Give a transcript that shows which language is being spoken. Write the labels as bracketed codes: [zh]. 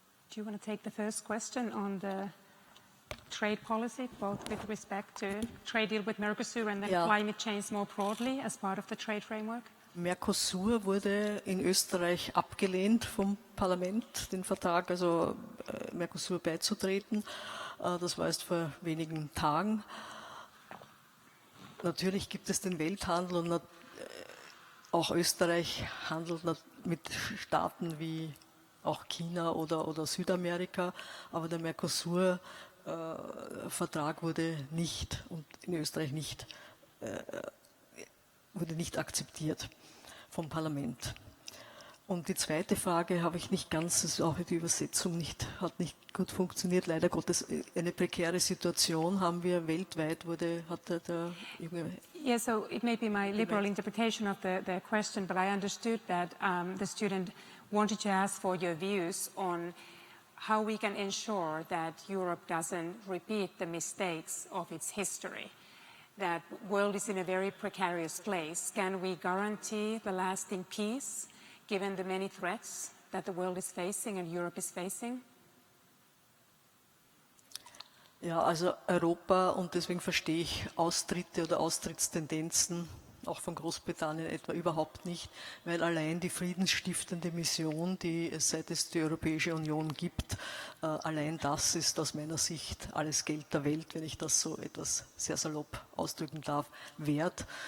[en] Do you want to take the first question on the trade policy, both with respect to trade deal with Mercosur and then climate change more broadly as part of the trade framework? [de] Mercosur wurde in Österreich abgelehnt vom Parlament, den Vertrag, also Mercosur beizutreten. Das war erst vor wenigen Tagen. Natürlich gibt es den Welthandel und auch Österreich handelt mit Staaten wie auch China oder Südamerika, aber der Mercosur-Vertrag wurde nicht und in Österreich wurde nicht akzeptiert vom Parlament. Und die zweite Frage habe ich nicht ganz, das ist auch die Übersetzung hat nicht gut funktioniert. Leider Gottes, eine prekäre Situation haben wir weltweit, hatte der junge... [en] Yeah, so it may be my liberal interpretation of the question, but I understood that the student wanted to ask for your views on how we can ensure that Europe doesn't repeat the mistakes of its history. That world is in a very precarious place. Can we guarantee the lasting peace given the many threats that the world is facing and Europe is facing? [de] Ja, also Europa, und deswegen verstehe ich Austritte oder Austrittstendenzen auch von Großbritannien etwa überhaupt nicht, weil allein die friedensstiftende Mission, die es seit es die Europäische Union gibt, allein das ist aus meiner Sicht alles Geld der Welt, wenn ich das so etwas sehr salopp ausdrücken darf, wert.